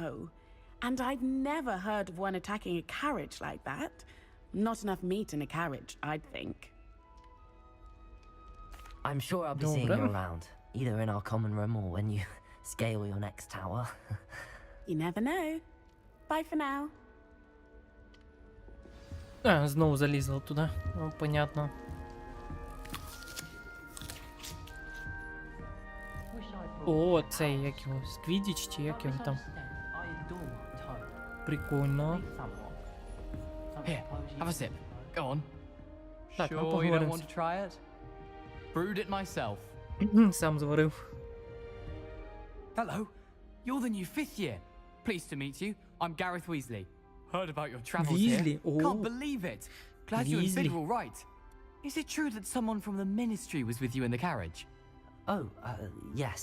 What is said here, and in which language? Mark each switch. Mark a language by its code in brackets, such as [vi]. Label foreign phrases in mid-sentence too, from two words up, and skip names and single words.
[en] And I've never heard of one attacking a carriage like that. Not enough meat in a carriage, I'd think. I'm sure I'll be seeing you around, either in our common room or when you scale your next tower. You never know. Bye for now. [uk] Знову залізла туди. Ну, понятно. О, цей, як його, Сквідіч чи як його там. Прикольно. [en] Here, have a sip. Go on. [uk] Так, ну [en] Sure you don't [uk] поговоримо. [en] want to try it? Brewed it myself. [uk] Сам зварив. [en] Hello, you're the new 5th year. Pleased to meet you. I'm Gareth Weasley. Heard about your travels Weasley? here. Oh. Can't believe it. Glad you and Sid Weasley. were all right. Is it true that someone from the Ministry was with you in the carriage? Oh, yes.